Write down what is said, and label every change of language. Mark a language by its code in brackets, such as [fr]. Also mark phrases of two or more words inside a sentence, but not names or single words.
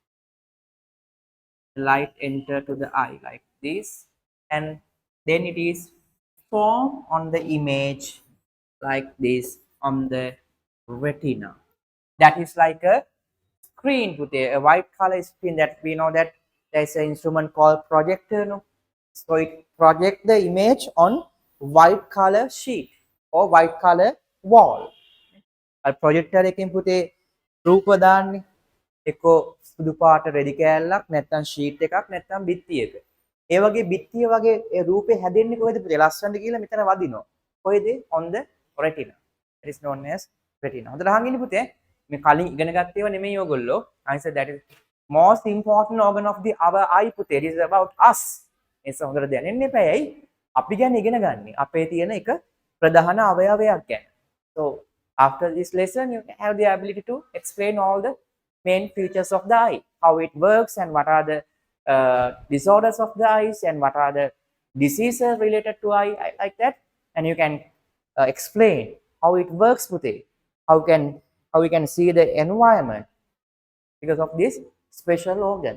[en] Light enter to the eye like this, and then it is formed on the image like this on the retina. That is like a screen with a white color screen that we know that there's an instrument called projector. No? So it projects the image on white color sheet or white color wall. [si] A projector එකෙන් පුතේ රූප දාන්නේ එක්කෝ සුදු පාට රෙදි කෑල්ලක් නැත්නම් ෂීට් එකක් නැත්නම් බිත්තියක. ඒ වගේ බිත්තිය වගේ ඒ රූපේ හැදෙන්නේ කොහෙද පුතේ? ලස්සනට කියලා මෙතන වදිනවා. කොහෙද? [en] On the retina. It is known as retina. [si] හොඳට අහන් ඉන්න පුතේ. මේ කලින් ඉගෙන ගත්ත ඒවා නෙමෙයි ඔයගොල්ලෝ. [en] I said that is most important organ of the our eye පුතේ. It is about us. [si] ඒක හොඳට දැනෙන්න එපැයි. අපි ගැන ඉගෙන ගන්න. අපේ තියෙන එක ප්‍රධාන අවයවයක් ගැන. [en] So after this lesson, you have the ability to explain all the main features of the eye, how it works, and what are the disorders of the eyes, and what are the diseases related to eye, like that. And you can explain how it works, Pute, how we can see the environment because of this special organ.